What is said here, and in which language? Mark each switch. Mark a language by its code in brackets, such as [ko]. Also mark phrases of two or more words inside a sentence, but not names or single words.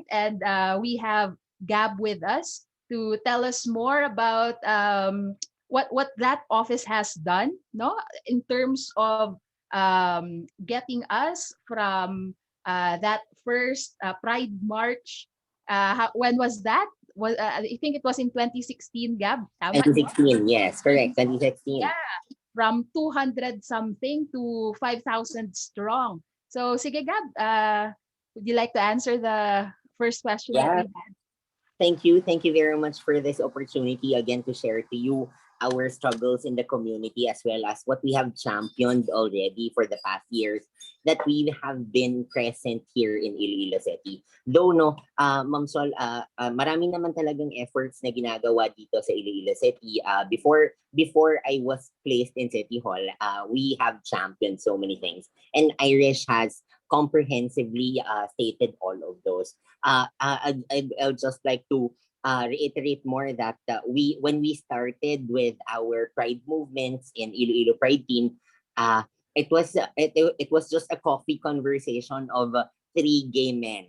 [en] And we have Gab with us to tell us more about what that office has done, no, in terms of getting us from that first Pride March. When was that? I think it was in 2016, [tl] Gab. Tama, no? [en] 2016, yes, correct. 2016. Yeah, from 200 something to 5,000 strong. So, [tl] sige Gab, [en] would you like to answer the first question that we Yeah. had? Thank you. Thank you very much for this opportunity again to share to you our struggles in the community as well as what we have championed already for the past years that we have been present here in Iloilo City. Though no, [tl] Ma'am Sol, marami naman talagang efforts na ginagawa dito sa Iloilo City. [en] Before I was placed in City Hall, we have championed so many things. And Irish has comprehensively stated all of those. I'll just like to reiterate more that when we started with our pride movements in Iloilo Pride Team, it was just a coffee conversation of three gay men.